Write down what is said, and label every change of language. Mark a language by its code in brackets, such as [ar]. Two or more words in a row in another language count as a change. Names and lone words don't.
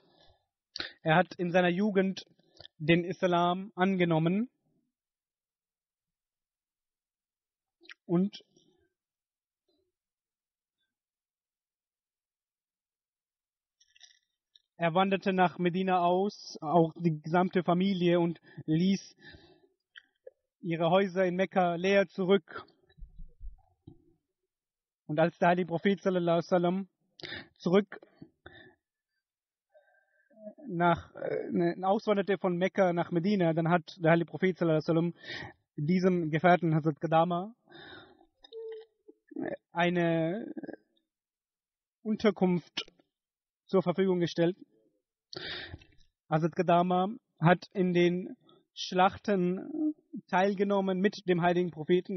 [de] Er hat in seiner Jugend den Islam angenommen und er wanderte nach Medina aus, auch die gesamte Familie, und ließ ihre Häuser in Mekka leer zurück. Und als der heilige Prophet [ar] صلى الله عليه وسلم [de] zurück auswanderte von Mekka nach Medina, dann hat der heilige Prophet [ar] صلى الله عليه وسلم [de] diesem Gefährten Hazrat Qadama eine Unterkunft zur Verfügung gestellt. Hazrat Qadama hat in den Schlachten teilgenommen mit dem heiligen Propheten.